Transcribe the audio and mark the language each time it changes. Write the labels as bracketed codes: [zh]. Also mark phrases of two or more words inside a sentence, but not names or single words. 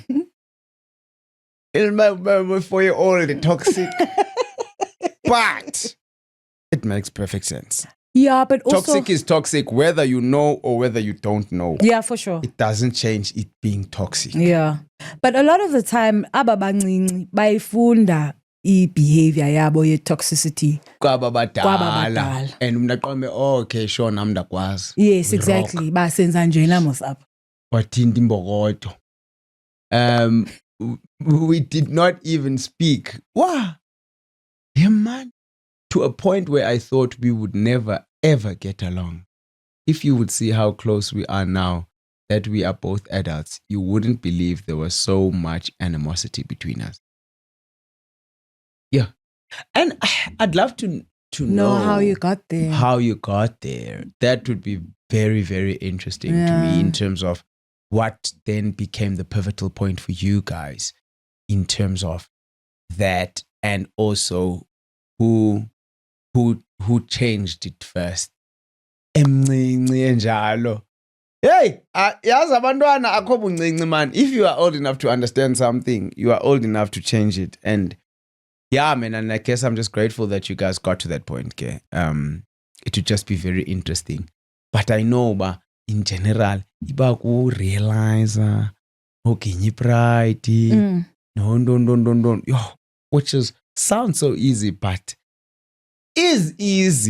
[en] In my 4-year-old, toxic. But it makes perfect sense. Yeah, but also... Toxic is toxic whether you know or whether you don't know. Yeah, for sure. It doesn't change it being toxic. Yeah. But a lot of the time, [xh] ababancinci bayifunda i-behavior yabo ye-toxicity. Kwabadala. And umnaqombe, [en] okay, sure, [xh] nam ndakwazi. [en] Yes, exactly. [xh] Basenza njena mos up. Wathinta imbokodo. [en] We did not even speak. Wow. Yeah, man. To a point where I thought we would never, ever get along. If you would see how close we are now, that we are both adults, you wouldn't believe there was so much animosity between us. Yeah. And I'd love to know how you got there. How you got there. That would be very, very interesting to me in terms of what then became the pivotal point for you guys in terms of that, and also who changed it first. [xh] Emncinci enjalo Hey, yazi abantwana akho buncinci man. [en] If you are old enough to understand something, you are old enough to change it. And yeah, man, and I guess I'm just grateful that you guys got to that point. Okay? It would just be very interesting. But I know, but in general, [xh] iba ku [en] realize, okay, pride, no, yo, which sounds so easy, but is easy.